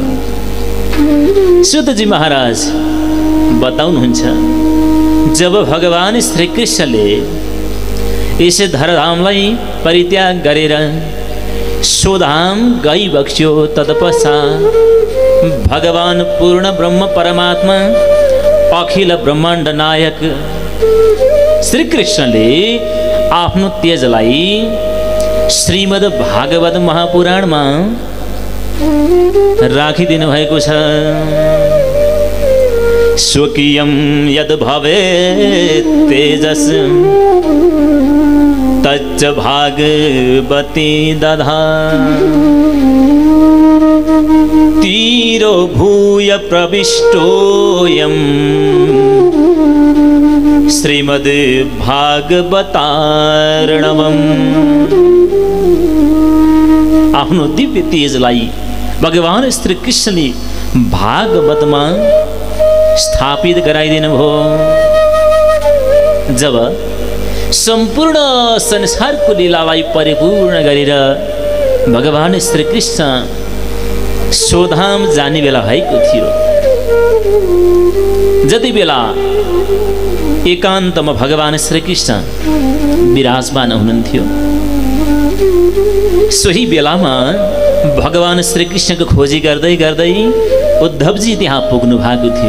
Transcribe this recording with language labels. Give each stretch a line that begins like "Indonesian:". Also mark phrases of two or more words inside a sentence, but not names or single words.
Nepali: सुतजी महाराज बताउनुहुन्छ, जब भगवान श्री कृष्णले यस धराधामलाई परित्याग गरेर स्वधाम गइबक्स्यो, तत्पश्चात भगवान पूर्ण ब्रह्म परमात्मा अखिल ब्रह्माण्ड नायक श्री कृष्णले आफ्नो तेजलाई श्रीमद् भागवत महापुराणमा राखिदिनु भएको छ।
Sanskrit: स्वकीयं यद् भवेत् तेजस् तच्च भागवती दधा। तीरो भूय प्रविष्टोऽयं श्रीमद् भागवतार्णवम्।
Nepali: आफ्नो दिव्य तेजलाई भगवान श्री कृष्णले भागवतमा स्थापित गराइदिनु भयो। जब सम्पूर्ण संसारको लीलालाई परिपूर्ण गरेर भगवान श्री कृष्ण स्वधाम जाने बेला भएको थियो, जति बेला एकान्तमा भगवान श्री कृष्ण विराजमान हुनुहुन्थ्यो, सोही बेलामा भगवान श्री कृष्णको खोजी गर्दै गर्दै उद्धवजी त्यहाँ पुग्नु भएको थियो।